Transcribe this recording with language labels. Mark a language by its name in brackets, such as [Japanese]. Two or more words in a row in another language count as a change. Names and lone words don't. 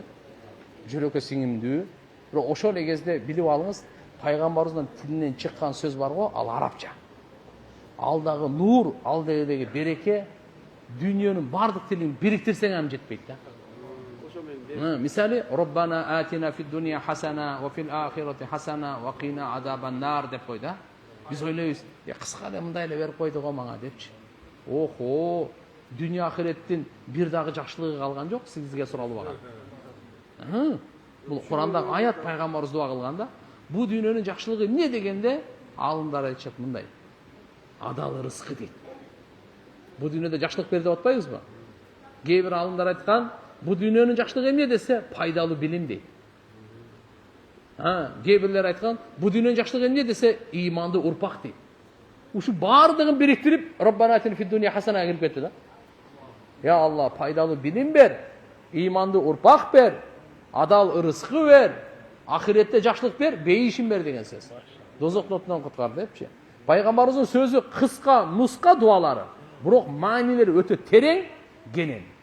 [Kyrgyz] Жүрөккө сиңимдүү. Бирок ошол эле кезде билип алыңыз, пайгамбарыбыздын тилинен чыккан сөз бар го, ал арабча. Ал дагы нур, ал дагы береке, дүйнөнүн бардык тилин бириктирсең ам жетпейт да. Мисалы, [Arabic] ربنا آتنا في الدنيا حسنة وفي الآخرة حسنة وقنا عذاب النار [Kyrgyz] деп койду. Биз ойлойбуз, кыска эле мындай эле берип койду го мага депчи. Охо, дүйнө ахиреттин бир дагы жакшылыгы калган жок, сизге суралып алган. Бул Курандагы аят пайгамбарыбыз дуа кылганда, бу дүйнөнүн жакшылыгы эмне дегенде, алымдар айтышат мындай. Адал рызкы дейт. Бу дүйнөдө жакшылык бер деп атпайбызбы? Кээ бир алымдар айткан, бу дүйнөнүн жакшылыгы эмне десе, пайдалуу билим дейт. Кээ бирлер айткан, бу дүйнөнүн жакшылыгы эмне десе, ыймандуу урпак дейт. Ушу бардыгын бириктирип, [Arabic] ربنا آتنا في الدنيا حسنة [Kyrgyz] кирип кетти да. Я Алла, пайдалуу билим бер, ыймандуу урпак бер, адал рызкы бер, ахиретте жакшылык бер, бейишин бер деген сөз. Дозок отунан куткар депчи. Пайгамбарыбыздын сөзү кыска, нуска дуалары, бирок маанилери өтө терең, кенен.